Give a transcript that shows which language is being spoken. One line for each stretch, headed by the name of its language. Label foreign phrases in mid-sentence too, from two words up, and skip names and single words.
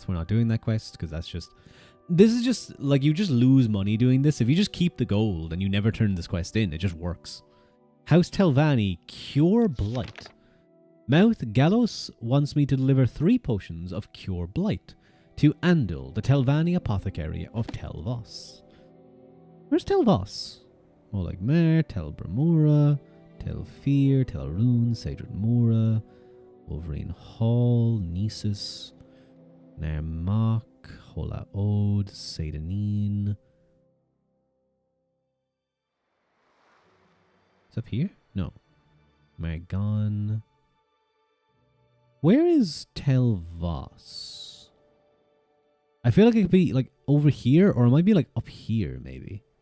English: We're not doing that quest because that's just... This is just, like, you just lose money doing this. If you just keep the gold and you never turn this quest in, it just works. House Telvanni, Cure Blight. Mouth Gallos wants me to deliver 3 potions of Cure Blight to Andil, the Telvanni apothecary of Tel Voss. Where's Tel Voss? Molag Mare, Tel Bramura, Tel Fear, Tel Rune, Sadrid Mora, Wolverine Hall, Nisus, Narmak, Hola Ode, Sadanin. It's up here? No. Margon. Where is Tel Voss? I feel like it could be like over here, or it might be like up here, maybe.